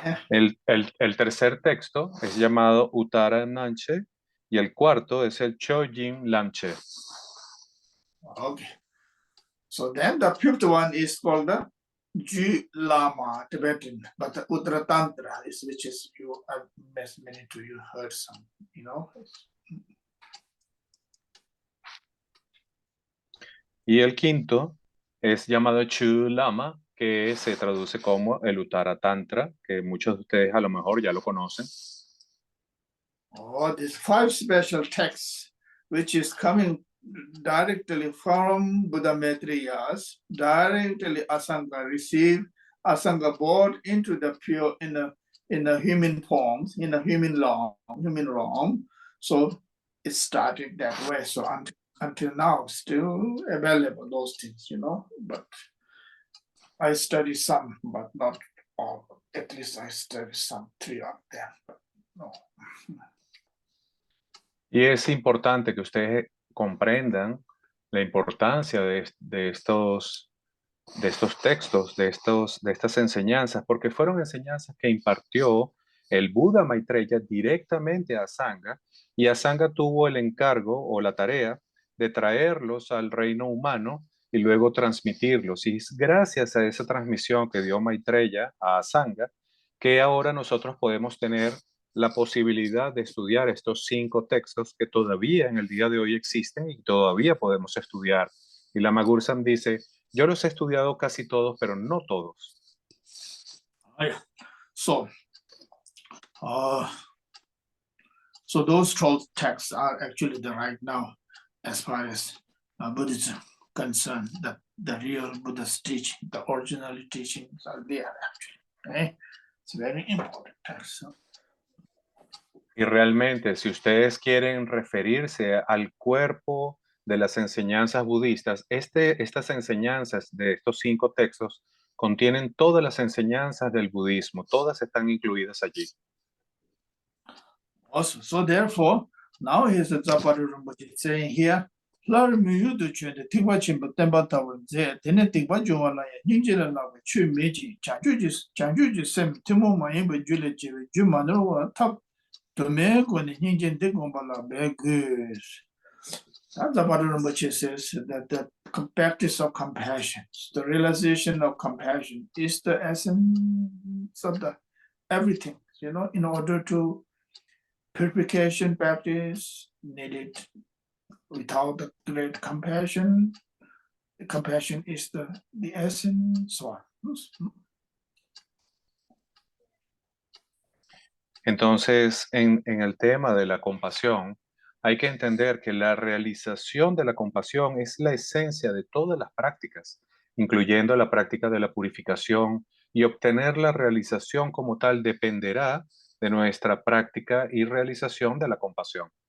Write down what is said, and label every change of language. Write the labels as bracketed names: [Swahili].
[Spanish] El tercer texto es llamado Uttara Namche y el cuarto es el Chojin Lamche. [English] Okay. So then the 5th one is called the Ju Lama Tibetan, but the Uttara Tantra is which is you many to you heard some, you know. [Spanish] Y el quinto es llamado Chu Lama, que se traduce como el Uttara Tantra, que muchos de ustedes a lo mejor ya lo conocen. [English] These 5 special texts, which is coming directly from Buddha Maitreyas, directly Asanga received, Asanga brought into the pure in a human form, in a human realm. So it started that way. So until now, still available those things, you know. But I study some, but not all. At least I study some 3 of them. But no. [Spanish] Y es importante que ustedes comprendan la importancia de estos textos, de estas enseñanzas, porque fueron enseñanzas que impartió el Buda Maitreya directamente a Sangha, y Asanga tuvo el encargo o la tarea de traerlos al reino humano y luego transmitirlos. Y es gracias a esa transmisión que dio Maitreya a Sangha que ahora nosotros podemos tener la posibilidad de estudiar estos 5 textos que todavía en el día de hoy existen y todavía podemos estudiar. Y Lama Gursam dice, yo los he estudiado casi todos, pero no todos. [English] So those 12 texts are actually the right now, as far as Buddhism concerned, the real Buddha's teaching, the original teachings are there actually. Okay? It's very important text. [Spanish] Y realmente, si ustedes quieren referirse al cuerpo de las enseñanzas budistas, estas enseñanzas de estos 5 textos contienen todas las enseñanzas del budismo, todas están incluidas allí. [English] Also, so therefore, now here's the Zapata Rinpoche saying here, Lar Muyu to Chun, the Tigwa Chimba Temba Tower, there, then the Tigwa Joala, Ninjila Lava, Chu Meiji, Chanjuji Sem, Timo Mayimba Julichi, Jumano, top to make when the Ninjan Digombala beggars. That's about Rinpoche says that the practice of compassion, the realization of compassion is the essence of the everything, in order to purification practice needed without the great compassion. Compassion is the essence one. [Spanish] Entonces, en el tema de la compasión, hay que entender que la realización de la compasión es la esencia de todas las prácticas, incluyendo la práctica de la purificación, y obtener la realización como tal dependerá de nuestra práctica y realización de la compasión.